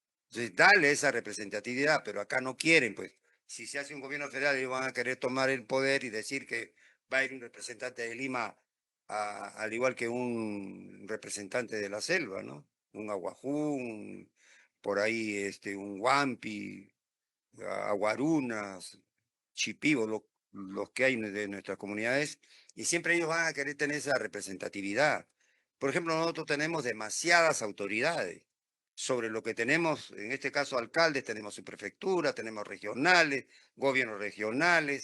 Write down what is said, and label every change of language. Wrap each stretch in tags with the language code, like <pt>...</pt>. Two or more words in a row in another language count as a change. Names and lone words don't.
<es>Entonces, dale esa representatividad, pero acá no quieren, pues. Si se hace un gobierno federal, ellos van a querer tomar el poder y decir que va a ir un representante de Lima, al igual que un representante de la selva, ¿no? Un aguajú, por ahí un huampi, aguarunas, chipivos, los que hay de nuestras comunidades, y siempre ellos van a querer tener esa representatividad. Por ejemplo, nosotros tenemos demasiadas autoridades sobre lo que tenemos, en este caso alcaldes, tenemos subprefecturas, tenemos regionales, gobiernos regionales.</es>